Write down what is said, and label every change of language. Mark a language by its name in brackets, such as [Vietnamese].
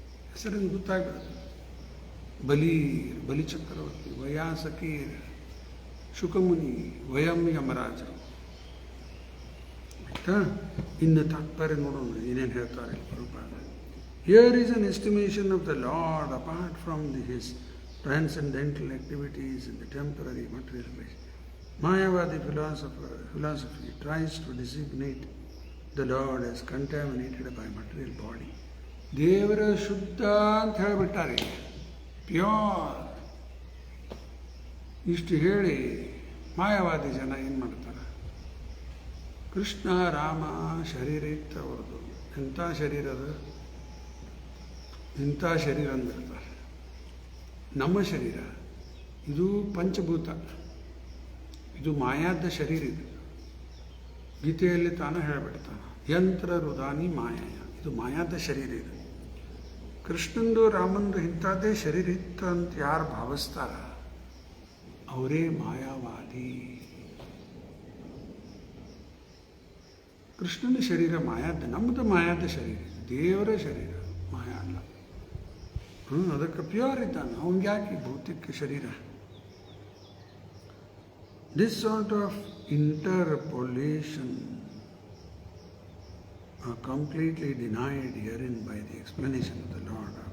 [Kannada] ಹೆಸರಿಂದ ಗೊತ್ತಾಗ್ಬಿಡುತ್ತೆ. ಬಲಿಚಕ್ರವರ್ತಿ, ವಯಾಸಕೀರ್, ಶುಕಮುನಿ, ವಯಂ ಯಮರಾಜರು. ಆಯ್ತಾ? ಇನ್ನು ತಾತ್ಪರ್ಯ ನೋಡೋಣ ಏನೇನು ಹೇಳ್ತಾರೆ Prabhupada. [English] Here is an estimation of the Lord apart from his transcendental activities in the temporary material life. Mayavadi philosophy tries to designate the Lord as contaminated by material body. [Kannada] ದೇವರ ಶುದ್ಧ ಅಂತ ಹೇಳಿಬಿಟ್ಟಾರೆ, ಪ್ಯೂರ್. ಇಷ್ಟು ಹೇಳಿ ಮಾಯಾವಾದಿ ಜನ ಏನು ಮಾಡ್ತಾರೆ? ಕೃಷ್ಣ ರಾಮ ಶರೀರ ಇತ್ತು ಅವ್ರದ್ದು. ಎಂಥ ಶರೀರ ಅದು? ಇಂಥ ಶರೀರ ಅಂದಿರ್ತಾರೆ. ನಮ್ಮ ಶರೀರ ಇದು ಪಂಚಭೂತ, ಇದು ಮಾಯಾದ ಶರೀರ. ಇದು ಗೀತೆಯಲ್ಲಿ ತಾನು ಹೇಳಿಬಿಡ್ತಾನೆ, [Sanskrit] ಯಂತ್ರ ರುದಾನಿ ಮಾಯಾಯ. [Kannada] ಇದು ಮಾಯಾದ ಶರೀರ. ಇದು ಕೃಷ್ಣಂದು ರಾಮಂದು ಇಂಥದ್ದೇ ಶರೀರ ಇತ್ತು ಅಂತ ಯಾರು ಭಾವಿಸ್ತಾರ ಅವರೇ ಮಾಯಾವಾದಿ. ಕೃಷ್ಣನ ಶರೀರ ಮಾಯಾದ, ನಮ್ಮದು ಮಾಯಾದ ಶರೀರ, ದೇವರ ಶರೀರ ಮಾಯಾ ಅಲ್ಲ. ಅದಕ್ಕೆ ಪ್ಯೂರ್ ಇದ್ದಾನೆ, ಅವನಿಗೆ ಯಾಕೆ ಭೌತಿಕ ಶರೀರ? [English] This sort of interpolation completely denied herein by the explanation of the Lord.